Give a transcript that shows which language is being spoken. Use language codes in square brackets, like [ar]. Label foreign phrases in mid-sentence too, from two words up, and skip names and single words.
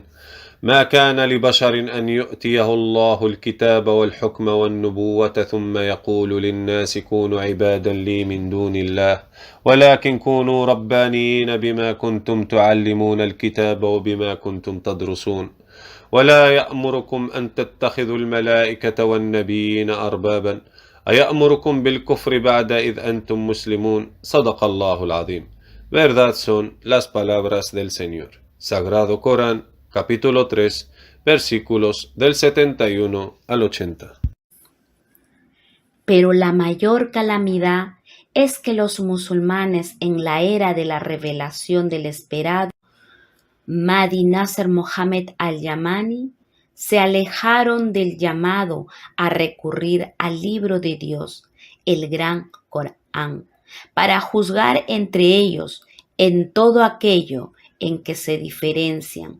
[ar] ما كان لبشر أن يؤتيه الله الكتاب والحكم والنبوة ثم يقول للناس كونوا عبادا لي من دون الله ولكن كونوا ربانيين بما كنتم تعلمون الكتاب وبما كنتم تدرسون. ولا يأمركم أن تتخذوا الملائكة والنبيين أربابا أيأمركم بالكفر بعد إذ أنتم مسلمون. صدق الله العظيم. [es] Verdad son las palabras del Señor. Sagrado Corán, capítulo 3, versículos del 71 al 80. Pero la mayor calamidad es que los musulmanes en la era de la revelación del esperado Mahdi Nasser Mohammed al-Yamani se alejaron del llamado a recurrir al libro de Dios, el Gran Corán, para juzgar entre ellos en todo aquello en que se diferencian.